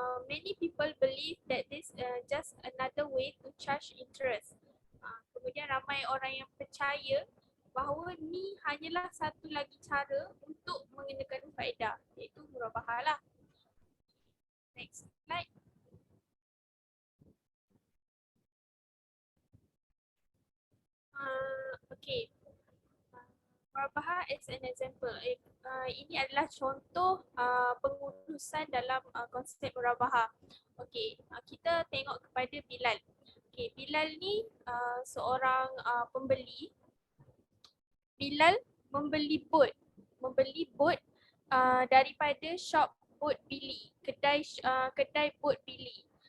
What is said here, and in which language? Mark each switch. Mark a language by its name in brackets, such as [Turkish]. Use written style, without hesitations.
[English] Many people believe that this just another way to charge interest. [Malay] Kemudian ramai orang yang percaya bahawa ni hanyalah satu lagi cara untuk mengenakan faedah, iaitu murabahah lah. [English] Next slide. Okay. Murabahah as an example. [Malay] Ini adalah contoh pengurusan dalam konsep murabahah. Okay, kita tengok kepada Bilal. Okay, Bilal ni seorang pembeli. Bilal membeli bot daripada shop bot Billy, kedai bot Billy.